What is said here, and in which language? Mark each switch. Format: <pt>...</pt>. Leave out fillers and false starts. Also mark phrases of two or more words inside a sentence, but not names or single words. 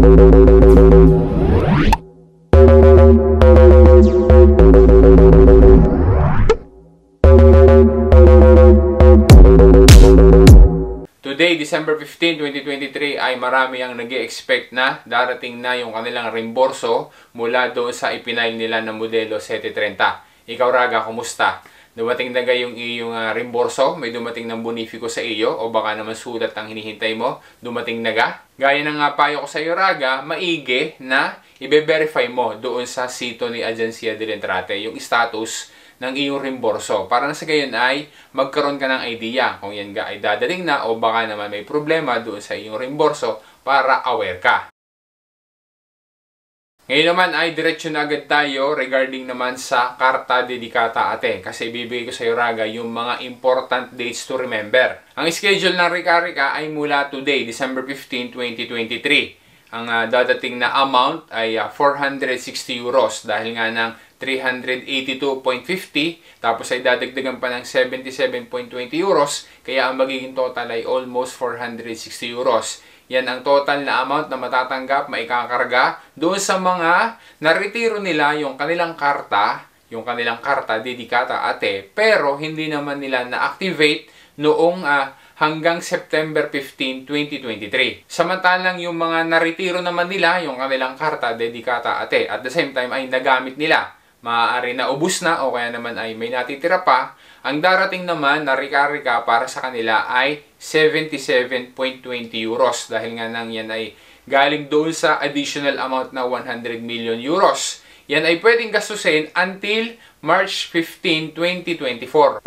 <tl>Today, December 15, 2023 ay marami ang nag-e-expect na darating na yung kanilang reimburso mula doon sa ipinail nila na modelo 730. Ikaw Raga, kumusta? Dumating na yung iyong reimburso? May dumating ng bonifiko sa iyo? O baka naman sulat ang hinihintay mo? Dumating na ga? Gaya ng payo ko sa iyo Raga, maigi na i-verify mo doon sa sito ni Agencia del Entrate yung status ng iyong reimburso para na sa gayon ay magkaroon ka ng idea kung yan ga ay dadating na o baka naman may problema doon sa iyong reimburso para aware ka. Ngayon naman ay diretsyo na agad tayo regarding naman sa Carta Dedicata Ate kasi bibigay ko sa iyo Raga yung mga</tl> <en>important dates to remember.</en> <tl>Ang schedule ng Rika-Rika ay mula today, December 15, 2023. Ang dadating na amount ay 460 euros dahil nga ng 382.50 tapos ay dadagdagan pa ng 77.20 euros kaya ang magiging total ay almost 460 euros. Yan ang total na amount na matatanggap, maikakarga doon sa mga naretiro nila yung kanilang karta Dedicata Ate pero hindi naman nila na-activate noong hanggang September 15, 2023. Samantalang yung mga naretiro naman nila yung kanilang karta Dedicata Ate</tl> <en>at the same time</en> <tl>ay nagamit nila. Maaari na ubus na o kaya naman ay may natitira pa. Ang darating naman na Rika-Rika para sa kanila ay 77.20 euros dahil nga nang yan ay galing doon sa</tl> <en>additional amount</en> <tl>na 100 million euros. Yan ay pwedeng gastusin until March 15, 2024.</tl>